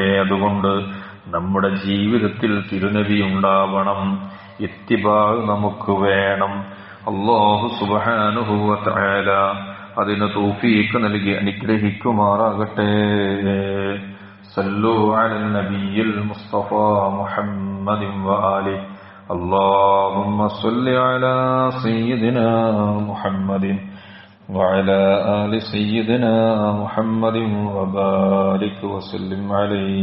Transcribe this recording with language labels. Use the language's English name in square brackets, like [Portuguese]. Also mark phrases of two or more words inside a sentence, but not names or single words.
[Malayalam] അതുകൊണ്ട് നമ്മുടെ ജീവിതത്തിൽ തിരുനബി ഉണ്ടാവണം, ഇത്തിബാ നമുക്ക് വേണം. [Arabic] الله سبحانه وتعالى [Malayalam] അതിന് തൗഫീഖ് നൽകി അനുഗ്രഹിക്കുമാറാകട്ടെ. [Arabic] صلوا على النبي المصطفى محمد وآله. اللهم صل على سيدنا محمد وعلى آل سيدنا محمد وبارك وسلم عليه.